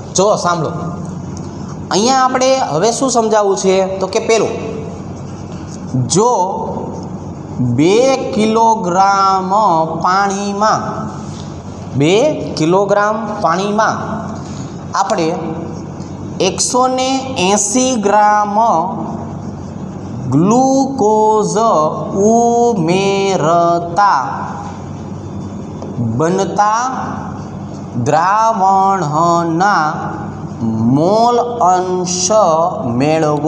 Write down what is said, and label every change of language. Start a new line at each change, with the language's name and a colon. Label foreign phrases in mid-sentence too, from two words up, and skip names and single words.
Gujarati: જો સાંભળો અહીંયા આપણે હવે શું સમજાવવું છે તો કે પેલો જો 2 કિલોગ્રામ પાણીમાં 2 કિલોગ્રામ પાણીમાં આપણે 180 ગ્રામ ગ્લૂકોઝ ઉમેરતા બનતા દ્રાવણના મોલ અંશ મેળવો।